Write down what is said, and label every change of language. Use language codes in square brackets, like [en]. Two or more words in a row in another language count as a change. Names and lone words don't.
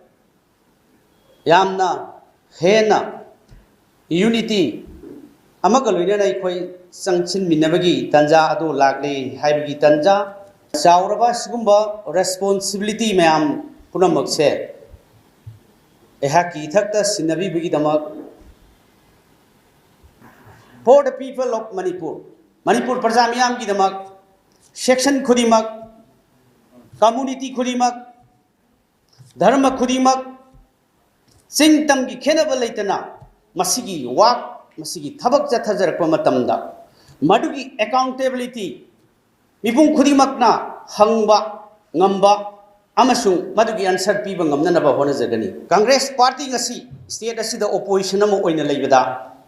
[mni] yamna hena unity amaga loinana aikoi sangchin minabagi tanja adu lagle haibagi tanja sauraba sigumba responsibility mayam punamak se ehaki thakta sinabi bagi damak [en] for the people of Manipur [mni] praja miyam gi damak section khudimak community khudimak dharma khudimak sing tam gi khenaba leitana masigi wak masigi thabak chathajarakpa matamda madugi accountability mipung khudimakna hangba ngamba amasung madugi answer piba ngamnanaba honajagani Congress party ngasi state asida opposition ama oina leibada